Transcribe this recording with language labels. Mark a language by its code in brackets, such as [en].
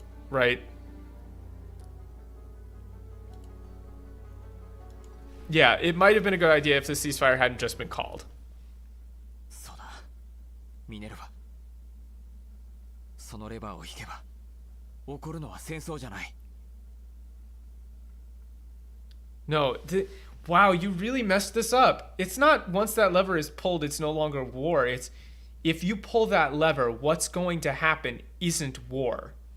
[en] Right? Yeah, it might have been a good idea if the ceasefire hadn't just been called. [ja] そうだ。ミネルヴァ。そのレバーを引けば起こるのは戦争じゃない。 [en] No, wow, you really messed this up. It's not once that lever is pulled, it's no longer war. It's if you pull that lever, what's going to happen isn't war.